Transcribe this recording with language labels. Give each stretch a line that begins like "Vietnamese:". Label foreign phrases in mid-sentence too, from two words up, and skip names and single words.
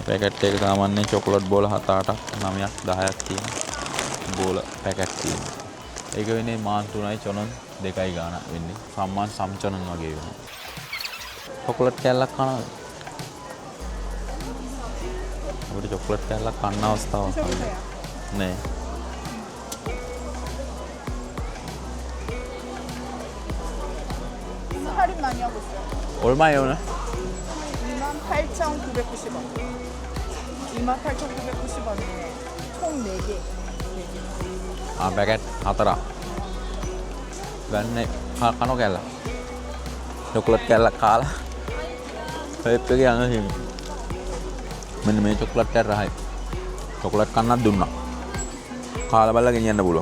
Sinhala: පැකට් එක සාමාන්‍යයෙන් චොකලට් බෝල 7-8ක් 9ක් 10ක් තියෙන බෝල පැකට් තියෙනවා. ඒක වෙන්නේ මාන් 3යි චොනන් 2යි ගාන වෙන්නේ. සම්මාන් සම්චොනන් වගේ වෙනවා. චොකලට් කෑල්ලක් කනවද? අපිට චොකලට් කෑල්ලක් කන්න අවස්ථාවක් නෑ.
Korean: 할인 많이 하고 있어요. 얼마예요 오늘? 28,990원. 28,990원에 총 4개.
Sinhala: පැකට් 4ක්. ගන්න කනෝ කෑල්ල. චොකලට් කෑල්ලක් කාලා පෙප් එකේ යන හිමි. මෙන්න මේ චොකලට් එක රහයි. චොකලට් කන්නත් දුන්නා. කාලා බලලා ගෙනියන්න පුළුවන්.